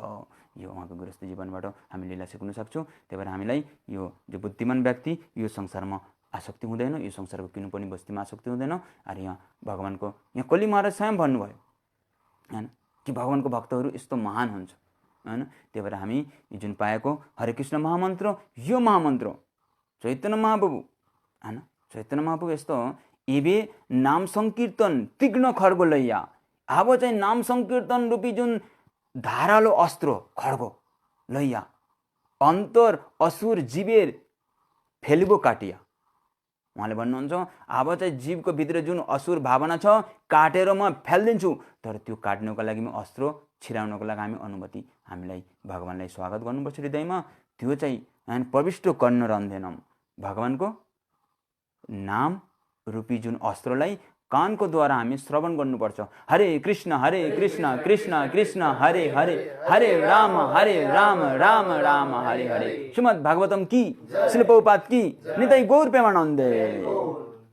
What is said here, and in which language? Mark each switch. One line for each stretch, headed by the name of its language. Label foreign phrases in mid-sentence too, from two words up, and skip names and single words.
Nepali: यो उहाँको गृहस्थ जीवनबाट हामी लीला सिक्न सक्छौँ। त्यही भएर हामीलाई यो जो बुद्धिमान व्यक्ति यो संसारमा आसक्ति हुँदैन, यो संसारको किनु पनि बस्तीमा आसक्ति हुँदैन। अरे यहाँ भगवानको यहाँ कली महाराज स्वयं भन्नुभयो हैन कि भगवानको भक्तहरू यस्तो महान हुन्छ हैन। त्यही भएर हामी जुन पाएको हरे कृष्ण महामन्त्र, यो महामन्त्र चैतन्य महाप्रभु हैन, चैतन्य महाप्रभु यस्तो
Bangla: এবে নাম সংকীর্তন তীক্ষ্ণ খড়্গ লৈয়া।
Nepali: अब चाहिँ नाम संकीर्तन रूपी जुन धारालो अस्त्र
Bangla: খড়্গ লৈয়া অন্তর অসুর জীবের ফেলিব কাটিয়া।
Nepali: उहाँले भन्नुहुन्छ अब चाहिँ जीवको भित्र जुन असुर भावना छ काटेर म फ्यालिदिन्छु, तर त्यो काट्नुको लागि म अस्त्र छिराउनको लागि हामी अनुमति हामीलाई भगवानलाई स्वागत गर्नुपर्छ हृदयमा। त्यो चाहिँ हामी प्रविष्ट गर्न रहँदैनौँ। भगवानको नाम रूपी जुन अस्त्रलाई कानको द्वारा हामी श्रवण गर्नुपर्छ। हरे कृष्ण कृष्ण कृष्ण हरे हरे, हरे राम राम राम हरे हरे।
Hindi: श्रीमद् भागवतम की, शिल प्रभुपाद की, निताई गौर प्रेमानंदे।